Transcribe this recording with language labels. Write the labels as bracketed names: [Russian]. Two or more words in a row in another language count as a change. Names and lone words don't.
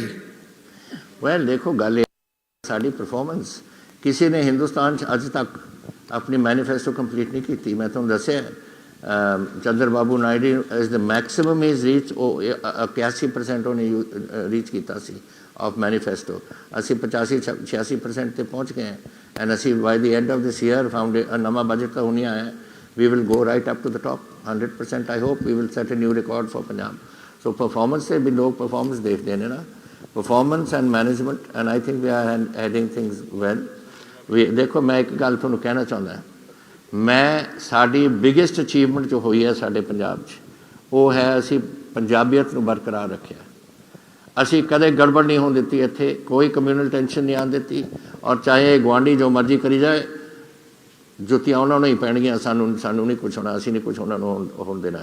[Punjabi] ਵੈਲ ਦੇਖੋ, ਗੱਲ ਸਾਡੀ ਪਰਫਾਰਮੈਂਸ, ਕਿਸੇ ਨੇ ਹਿੰਦੁਸਤਾਨ 'ਚ ਅੱਜ ਤੱਕ ਆਪਣੀ [English] manifesto complete [Punjabi] ਨਹੀਂ ਕੀਤੀ। ਮੈਂ ਤੁਹਾਨੂੰ ਦੱਸਿਆ ਚੰਦਰ ਬਾਬੂ ਨਾਇਡੂ [English] is the maximum is reach, [Punjabi] ਉਹ 81% ਉਹਨੇ ਰੀਚ ਕੀਤਾ ਸੀ [English] of manifesto. [Punjabi] ਅਸੀਂ 85-86% ਤੇ ਪਹੁੰਚ ਗਏ ਐਂਡ ਅਸੀਂ [English] by the end of this year found [Punjabi] ਨਵਾਂ ਬਜਟ ਤਾਂ ਹੁਣੀ ਆਇਆ, [English] we will go right up to the top 100%. I hope we will set a new record for Punjab. So [Hindi] परफॉर्मेंस से भी लोग परफॉर्मेंस देखते हैं ना, [English] performance and management, and I think we are heading things well. [Punjabi] We ਦੇਖੋ, ਮੈਂ ਇੱਕ ਗੱਲ ਤੁਹਾਨੂੰ ਕਹਿਣਾ ਚਾਹੁੰਦਾ ਮੈਂ ਸਾਡੀ [English] biggest achievement [Punjabi] ਜੋ ਹੋਈ ਹੈ ਸਾਡੇ ਪੰਜਾਬ 'ਚ ਉਹ ਹੈ ਅਸੀਂ ਪੰਜਾਬੀਅਤ ਨੂੰ ਬਰਕਰਾਰ ਰੱਖਿਆ। ਅਸੀਂ ਕਦੇ ਗੜਬੜ ਨਹੀਂ ਹੋਣ ਦਿੱਤੀ ਇੱਥੇ, ਕੋਈ [English] communal tension [Punjabi] ਨਹੀਂ ਆਉਣ ਦਿੱਤੀ। ਔਰ ਚਾਹੇ ਗੁਆਂਢੀ ਜੋ ਮਰਜ਼ੀ ਕਰੀ ਜਾਏ, ਜੁੱਤੀਆਂ ਉਹਨਾਂ ਨੂੰ ਹੀ ਪੈਣਗੀਆਂ, ਸਾਨੂੰ ਨਹੀਂ ਕੁਛ ਹੋਣਾ, ਅਸੀਂ ਨਹੀਂ ਕੁਛ ਉਹਨਾਂ ਨੂੰ ਹੋਣ ਦੇਣਾ।